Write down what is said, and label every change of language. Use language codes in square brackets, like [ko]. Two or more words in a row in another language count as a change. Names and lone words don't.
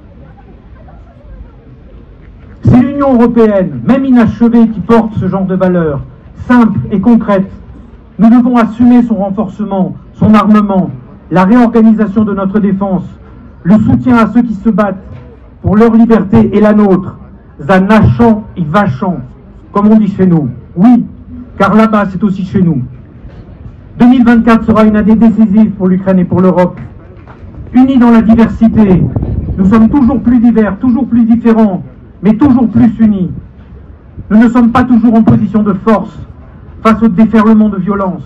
[fr] C'est l'Union européenne, même inachevée, qui porte ce genre de valeurs, simples et concrètes. Nous devons assumer son renforcement, son armement, la réorganisation de notre défense, le soutien à ceux qui se battent pour leur liberté et la nôtre, [pl] za naszą i waszą, [fr] comme on dit chez nous. Oui, car là-bas c'est aussi chez nous. 2024 sera une année décisive pour l'Ukraine et pour l'Europe. Unis dans la diversité, nous sommes toujours plus divers, toujours plus différents, mais toujours plus unis. Nous ne sommes pas toujours en position de force face au déferlement de violence.